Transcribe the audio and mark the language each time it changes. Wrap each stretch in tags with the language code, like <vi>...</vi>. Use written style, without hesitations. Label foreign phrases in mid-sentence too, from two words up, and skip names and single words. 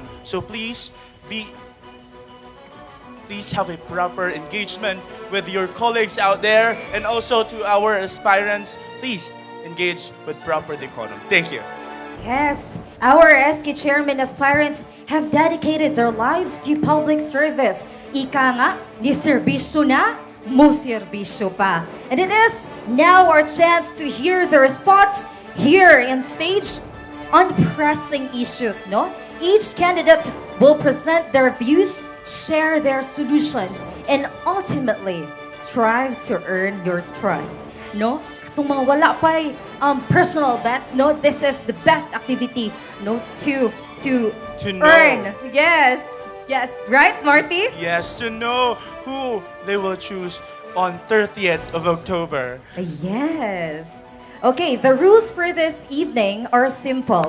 <en>So please have a proper engagement with your colleagues out there, and also to our aspirants, please engage with proper decorum. Thank you. Yes, our SK chairman aspirants have dedicated their lives to public service.</en> <ceb>Ika nga, ni serbisyo na, mo serbisyo pa.</ceb> <en>And it is now our chance to hear their thoughts here in stage on pressing issues, no? Each candidate will present their views, share their solutions, and ultimately strive to earn your trust, no?</en> <ceb>Katong mga wala pa'y</ceb> <en>personal bets,</en> <ceb>no?</ceb> <en>This is the best activity, no? To know. earn. Yes. Yes. Right, Marty? Yes, to know who they will choose on 30th of October. Yes. Okay, the rules for this evening are simple.</en>